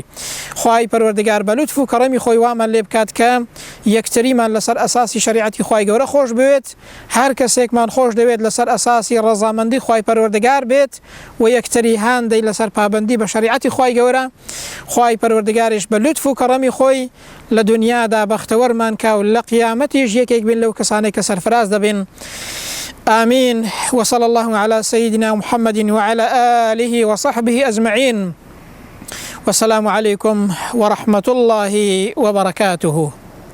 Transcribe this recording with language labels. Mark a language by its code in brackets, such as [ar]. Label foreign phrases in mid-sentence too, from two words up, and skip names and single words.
[ckb] خوای پەروەردگار بە لوتف و کەڕەمی خۆی وامان لێ بکات کە یەکتریمان لەسەر ئەساسی شەریعەتی خوای گەورە خۆش بوێت، هەر کەسێکمان خۆش دەوێت لەسەر ئەساسی ڕەزامەندی خوای پەروەردگار بێت و یەکتری هاندەی لەسەر پابندی بە شەریعەتی خوای گەورە. خوای پەروەردگاریش بە لوتف و کەڕەمی خۆی لە دنیادا بەختەوەرمان کاو لە قیامەتیش یەکێک بین لەو کەسانەی کە سەرفراز دەبین. [ar] آمين. وصلى الله على سيدنا محمد وعلى آله وصحبه أجمعين. والسلام عليكم ورحمة الله وبركاته.